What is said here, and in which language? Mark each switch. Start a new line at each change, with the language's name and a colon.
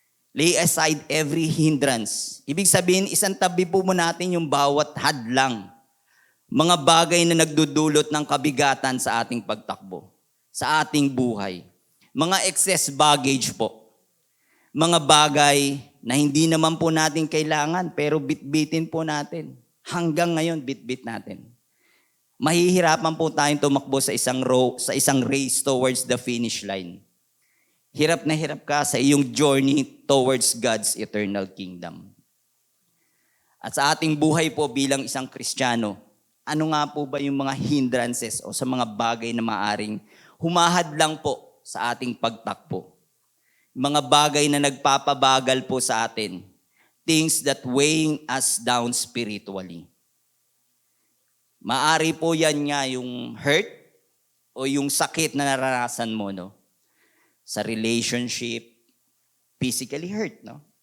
English: Lay aside every hindrance.
Filipino: Ibig sabihin, isang tabi po mo natin yung bawat hadlang. Mga bagay na nagdudulot ng kabigatan sa ating pagtakbo, sa ating buhay. Mga excess baggage po. Mga bagay na hindi naman po natin kailangan pero bitbitin po natin. Hanggang ngayon bitbit natin. Mahihirapan po tayong tumakbo sa isang race
English: towards the finish line.
Filipino: Hirap na hirap ka sa iyong
English: journey towards God's eternal kingdom.
Filipino: At sa ating buhay po bilang isang Kristiyano, ano nga po ba yung mga hindrances o sa mga bagay na maaring humahadlang po sa ating pagtakbo? Mga bagay na nagpapabagal po sa atin.
English: Things that weighing us down spiritually.
Filipino: Maari po yan nga yung hurt o yung sakit na naranasan mo, no? Sa relationship,
English: physically hurt,
Filipino: no?